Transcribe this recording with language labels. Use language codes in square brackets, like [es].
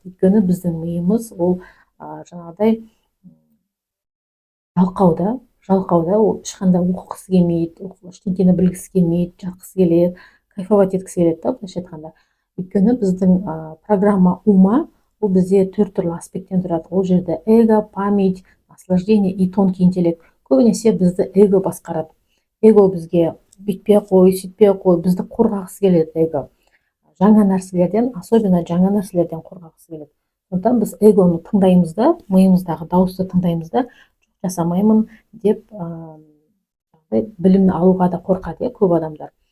[kk] Өйткені біздің миымыз ол жаңағыдай жалқауда, ол ешқандай оқығысы келмейді, ештеңені білгісі келмейді, жатқысы келеді, кайфовать еткісі келеді да, былайша айтқанда. Өйткені біздің [ru] программа ума [kk] ол бізде 4 түрлі аспекттен тұрады. Ол жерде [ru] эго, память, наслаждение и тонкий интеллект. [kk] Көбінесе бізді эго басқарады. Эго бізге бүйтпей қой, сөйтпей қой, бізді қорғағысы келеді эго. Жаңа нәрселерден, особенно жаңа нәрселерден қорғағысы келеді. Сондықтан біз эгоны тыңдаймыз да, миымыздағы дауысты тыңдаймыз да, жасамаймын деп білім алуға да қорқады, көп адамдар.